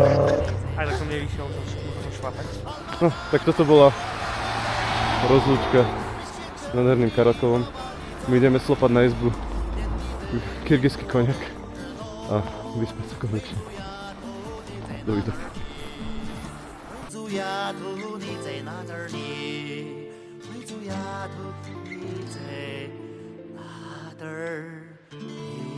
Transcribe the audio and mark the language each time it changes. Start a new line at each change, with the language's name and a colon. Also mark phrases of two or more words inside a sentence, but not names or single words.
Slovak: Aj tak som nevyšiel, musel som šlapať. No, tak toto bola rozlúčka s nádherným Karakovom. My ideme slopať na izbu kyrgyzský koniak a vyspať sa konečne. Dovidenia.
Chinese: 回族丫头，你在哪点儿呢？回族丫头，你在哪点儿？